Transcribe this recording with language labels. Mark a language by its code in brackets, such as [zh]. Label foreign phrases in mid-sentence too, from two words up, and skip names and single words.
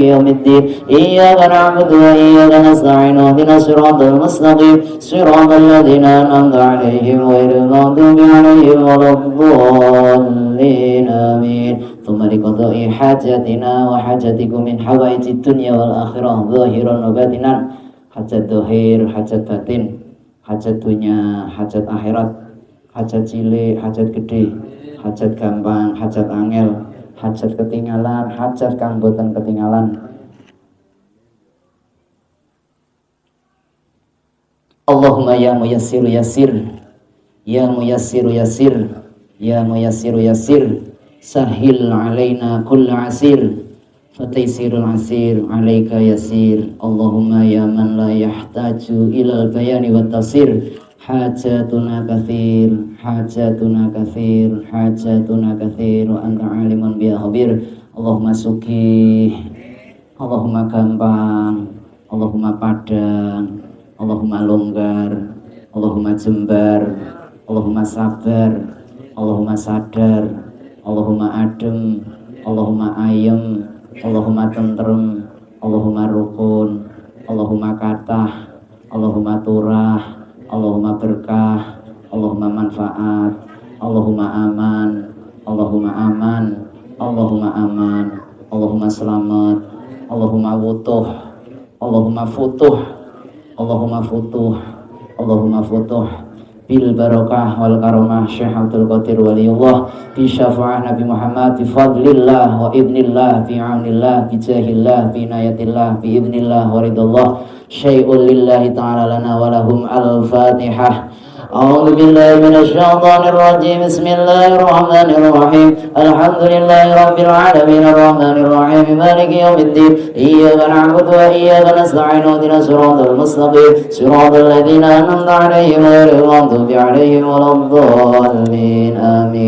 [ar] يوم الدين إياك نعبد وإياك نستعين اهدنا الصراط المستقيم صراط الذين أنعمت عليهم غير المغضوب عليهم ولا الضالين آمين ثم لقضاء حاجاتنا وحاجاتكم من حوائج الدنيا والآخرة ظاهرا وباطنا [jv] hajat dohir, hajat batin, hajat dunia, hajat akhirat, hajat cilik, hajat gede, hajat gampang, hajat angel, hajat ketinggalan, hajat kang boten ketinggalan. [ar] اللهم يا ميسر يسر، يا ميسر يسر، يا ميسر يسر, سهل علينا كل عسير، فتيسير العسير عليك يسير. اللهم يا من لا يحتاج إلى البيان والتفسير، حاجتنا كثير، حاجتنا كثير، حاجتنا كثير، وأنت عليم بها خبير. [jv] Allahumma suki, Allahumma gampang, Allahumma padang, Allahumma longgar, Allahumma jembar, Allahumma sabar, Allahumma sadar, Allahumma adem, Allahumma ayem, Allahumma tentrem, Allahumma rukun, Allahumma katah, Allahumma turah, Allahumma berkah, Allahumma manfaat, Allahumma aman, Allahumma aman, Allahumma aman, Allahumma selamat, Allahumma wutuh, Allahumma futuh, Allahumma futuh, [ar] اللهم فتوح بالبركة والكرامة شيخ عبد القادر ولي الله بشفاعة نبي محمد بفضل الله وإذن الله بعون الله بجاه الله بعناية الله بإذن الله ورضا الله شيء لله تعالى لنا ولهم الفاتحة. أعوذ بالله من الشيطان الرجيم بسم الله الرحمن الرحيم الحمد لله رب العالمين الرحمن الرحيم مالك يوم الدين إياك نعبد وإياك نستعين اهدنا الصراط المستقيم صراط الذين أنعمت عليهم غير المغضوب عليهم ولا الضالين آمين.